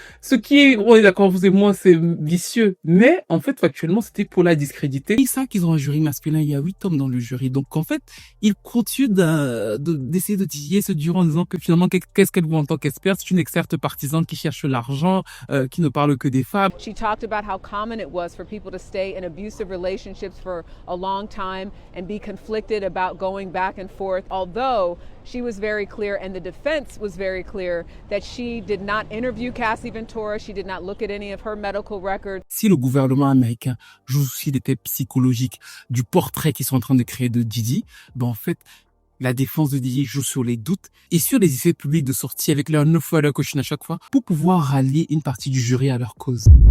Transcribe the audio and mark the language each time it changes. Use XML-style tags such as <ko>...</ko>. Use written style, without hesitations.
<fr>Ce qui est, on est d'accord, vous et moi, c'est vicieux. Mais, en fait, factuellement, c'était pour la discréditer. Ils savent qu'ils ont un jury masculin. Il y a 8 hommes dans le jury. Donc, en fait, ils continuent d'essayer de titiller ce durant en disant que finalement, qu'est-ce qu'elle voit en tant qu'experte? C'est une experte partisane qui cherche l'argent, qui ne parle que des femmes.</fr> <en>She talked about how common it was for people to stay in abusive relationships for a long time and be conflicted about going back and forth. Although she was very clear and the defense was very clear that she did not interview Cassie Ventura, she did not look at any of her medical records.</en> <fr>Si le gouvernement américain joue aussi des tests psychologiques du portrait qu'ils sont en train de créer de Didi, ben en fait, la défense de Didi joue sur les doutes et sur les essais publics de sortie avec leur 9 fois leur coaching à chaque fois pour pouvoir rallier une partie du jury à leur cause.</fr>